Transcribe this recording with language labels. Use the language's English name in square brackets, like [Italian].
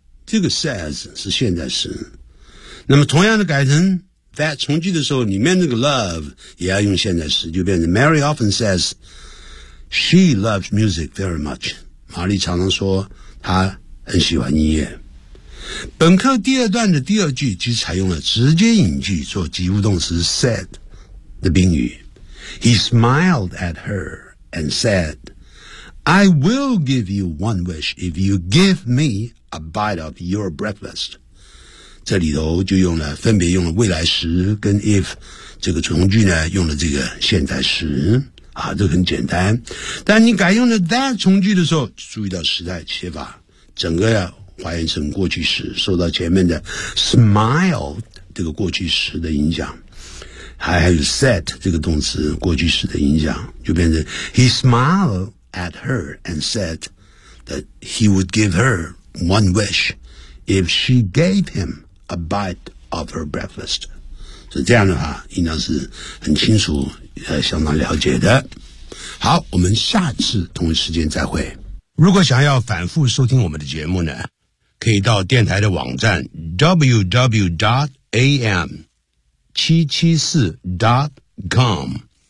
[Chinese] 这个 says 是现在时。那么同样的改成 that 从句的时候，里面那个 love 也要用现在时，就变成 [English] Mary often says, she loves music very much. [Chinese] 玛丽常常说她很喜欢音乐。本课第二段的第二句其实采用了直接引句做及物动词 said 的宾语。 [English] He smiled at her and said,I will give you one wish if you give me a bite of your breakfast. [Chinese] 这里头就用了分别用了未来时跟 if 这个从句呢用了这个现在时啊，这很简单。但你改用了 that 从句的时候，注意到时态切法，整个要还原成过去时，受到前面的 smile 这个过去时的影响。还有 said 这个动词过去时的影响，就变成 [English] he smiledat her and said that he would give her one wish if she gave him a bite of her breakfast. [Chinese] 所以这样的话应当是很清楚相当了解的。好，我们下次同一时间再会。如果想要反复收听我们的节目呢，可以到电台的网站 www.am774.com。